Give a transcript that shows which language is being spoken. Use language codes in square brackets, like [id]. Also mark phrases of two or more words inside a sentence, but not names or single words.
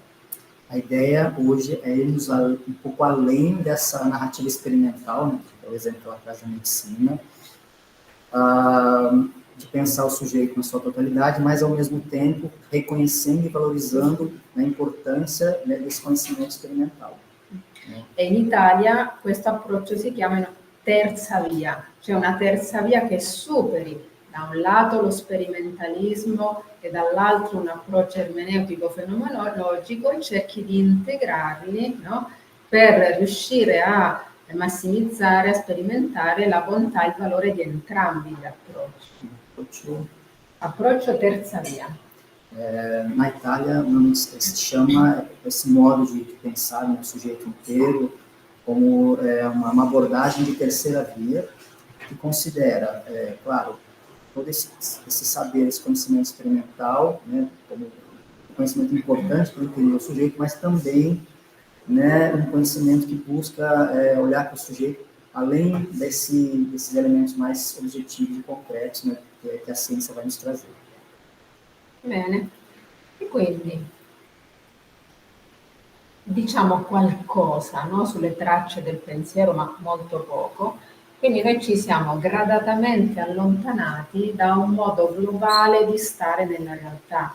[pt] A ideia hoje é irmos um pouco além dessa narrativa experimental, né, que é o exemplo que ela traz da medicina, de pensar o sujeito na sua totalidade, mas ao mesmo tempo reconhecendo e valorizando a importância, né, desse conhecimento experimental. [it] E in Italia questo approccio si chiama terza via, cioè una terza via che superi da un lato lo sperimentalismo e dall'altro un approccio ermeneutico fenomenologico e cerchi di integrarli, no? Per riuscire a massimizzare, a sperimentare la bontà e il valore di entrambi gli approcci. Approccio terza via. [pt] Na Itália, se chama esse modo de pensar no sujeito inteiro como uma abordagem de terceira via, que considera, claro, todo esse saber, esse conhecimento experimental, né, como um conhecimento importante para entender o sujeito, mas também, né, um conhecimento que busca olhar para o sujeito além desses elementos mais objetivos e concretos, né, que a ciência vai nos trazer. [it] Bene, e quindi diciamo qualcosa, no, sulle tracce del pensiero, ma molto poco. Quindi noi ci siamo gradatamente allontanati da un modo globale di stare nella realtà.